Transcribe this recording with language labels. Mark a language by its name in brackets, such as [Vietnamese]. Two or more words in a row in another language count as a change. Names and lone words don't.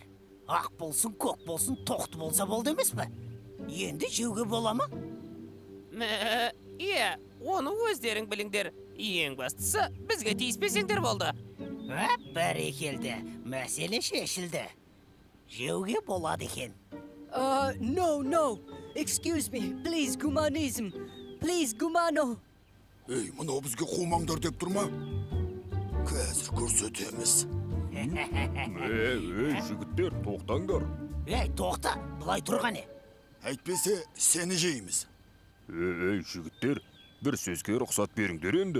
[Kazakh] Ақ болсын, көк болсын, тоқты болса болды емес пе? Енді жеуге бола ма? Оны өздерің біліңдер. Ең бастысы, бізге тиіспесеңдер болды. Бәрекелді, мәселе шешілді. Жеуге болады екен. [English] No. Excuse me. Please, Gumanism. Please, Gumano. [Kazakh] Ей, мынау бізге қумаңдар деп тұрма? Қазір көрсетеміз. Жігіттер, тоқтаңдар. Ей, тоқта, бұлай тұрғаны. Әйтпесе, сені жейміз. Жігіттер, бір сөзге рұқсат беріңдер енді.